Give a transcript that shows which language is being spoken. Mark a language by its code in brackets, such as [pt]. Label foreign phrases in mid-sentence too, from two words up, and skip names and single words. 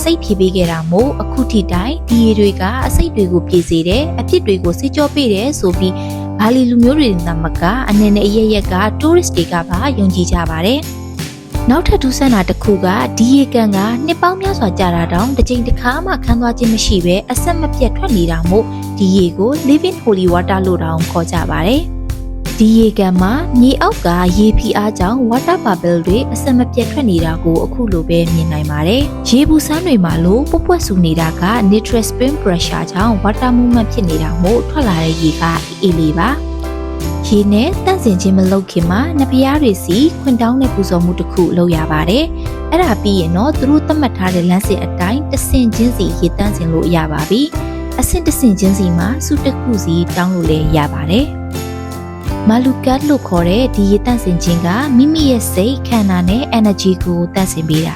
[my] စိတ်ဖြေပေးခဲ့တာမို့အခုထိတိုင်ဒီရေတွေကအစိတ်တွေကိုပြေစေတယ်အဖြစ်တွေကိုစစ်ကြောပေးတယ်ဆိုပြီးဘာလီလူမျိုးတွေသမက အနေနဲ့အရရက်က tourist တွေကပါယုံကြည်ကြပါတယ်။နောက်ထပ်ထူးဆန်းတာတစ်ခုကဒီရေကန်ကနှစ်ပေါင်းများစွာကြာတာတောင်တစ်ချိန်တစ်ခါမှခန်းသွားခြင်းမရှိဘဲအဆက်မပြတ်ထွက်နေတာမို့ဒီရေကို [en] living holy water [my] လို့တောင်ခေါ်ကြပါတယ်။ဒီရေကန်မှာမြေအောက်ကရေဖိအားကြောင့် [en] water bubble [my] တွေအဆက်မပြတ်ထွက်နေတာကိုအခုလိုပဲမြင်နိုင်ပါတယ်။ရေဘူးစမ်းတွေမှာလို့ပွက်ပွက်ဆူနေတာက [en] natural spring pressure [my] ကြောင့် [en] water movement [my] ဖြစ်နေတာမို့ထွက်လာတဲ့ရေကအေးလေးပါ။ရေနဲ့တန့်စင်ခြင်းမလုပ်ခင်မှာနဖျားတွေစီခွင်တောင်းတဲ့ပူဇော်မှုတစ်ခုလုပ်ရပါတယ်။အဲ့ဒါပြီးရင်တော့သူတို့သတ်မှတ်ထားတဲ့လမ်းစဉ်အတိုင်းတဆင်ချင်းစီရေတန့်စင်လို့ရပါပြီ။အဆင့်တဆင်ချင်းစီမှာစုတစ်ခုစီတောင်းလို့လည်းရပါတယ်။မာလူကတ်လို့ခေါ်တဲ့ဒီရေတန့်စင်ခြင်းကမိမိရဲ့စိတ်ခန္ဓာနဲ့ energy ကိုတန့်စင်ပေးတာ